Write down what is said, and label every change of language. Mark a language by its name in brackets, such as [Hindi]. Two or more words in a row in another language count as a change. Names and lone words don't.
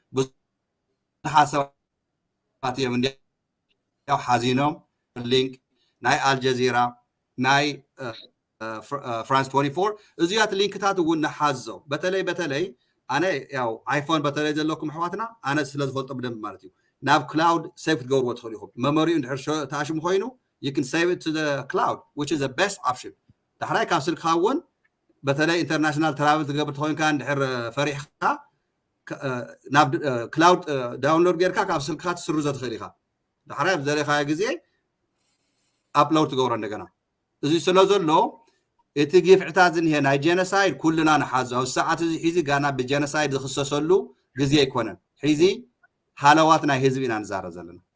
[Tigrinya] ብዙሓት ሰባት እዮም እንዲያው ሓዚኖም ሊንክ ናይ አልጀዚራ ናይ ፍራንስ 24 እዚያት ሊንክታት እውን ንሓዞ በተለይ ኣነ ያው አይፎን በተለይ ዘለኩም ኣሕዋትና ኣነ ስለ ዝፈልጦ ብደንብ ማለት እዩ ናብ ክላውድ ሴቭ ክትገብርዎ ትኽእሉ ኢኹም መሞሪኡ እንድሕር ተኣሽሙ ኮይኑ [English] you can save it to the cloud which is the best option [Tigrinya] ድሕራይ ካብ ስልክኻ እውን በተለይ ኢንተርናሽናል ትራቨል ትገብር ትኮይንካ እንድሕር ፈሪሕካ ናብ ክላውድ ዳውንሎድ ጌርካ ካብ ስልክካ ትስርዞ ትኽእል ኢኻ ድሕራይ ብዘለኻዮ ግዜ ኣፕሎድ ትገብሮ እንደገና እዚ ስለ ዘሎ እቲ ግፍዕታት ዝንሄ ናይ ጀኖሳይድ ኩልና ንሓዞ ኣብ ሰዓት እዚ ሒዚ ጋና ብጀኖሳይድ ዝኽሰሰሉ ግዜ ኣይኮነን ሒዚ ሃለዋት ናይ ህዝቢ ኢና ንዛረብ ዘለና